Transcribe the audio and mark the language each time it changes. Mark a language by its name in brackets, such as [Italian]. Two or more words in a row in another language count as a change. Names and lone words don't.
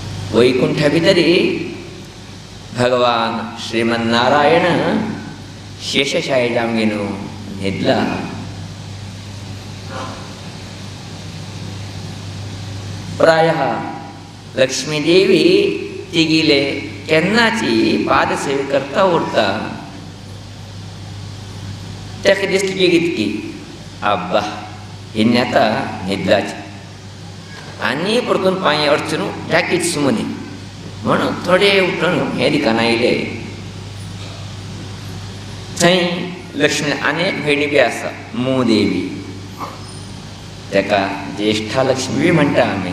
[Konkani] वैकुंठा भितरी भगवान श्रीमन्नारायण शेषशायी जामगेन न्हिदला. प्रायः लक्ष्मी देवी तिगीले केन्नाची पादसेवे करता उरता ताका दिसली की अब्बा हिन्ने आतां न्हिदलाची आनी परतून पांय अडचून जाकीच सुमनी म्हणून थोडे उठून हे दिकान आयले. थंय लक्ष्मी आनी एक भयणी बी आसा मूदेवी, ताका ज्येष्ठा लक्ष्मी बी म्हणटा आमी.